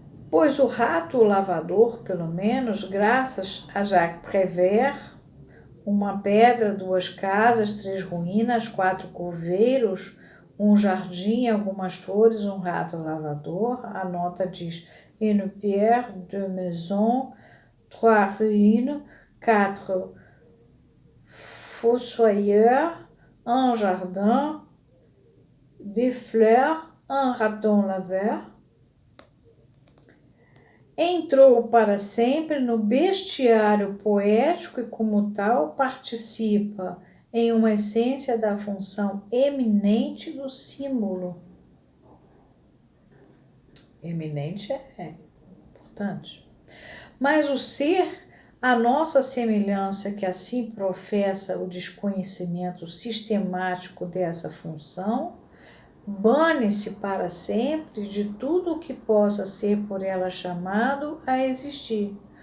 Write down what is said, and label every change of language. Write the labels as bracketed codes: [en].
[pt] Pois o rato lavador, pelo menos, graças a Jacques Prévert, uma pedra, duas casas, três ruínas, quatro coveiros, um jardim, algumas flores, um rato lavador. A nota diz [fr] une pierre, deux maisons, trois ruines, quatre fossoyeurs, un jardin, des fleurs, un raton laveur. [pt] Entrou para sempre no bestiário poético e, como tal, participa em uma essência da função eminente do símbolo. Eminente é importante. Mas o ser, a nossa semelhança que assim professa o desconhecimento sistemático dessa função, bane-se para sempre de tudo o que possa ser por ela chamado a existir.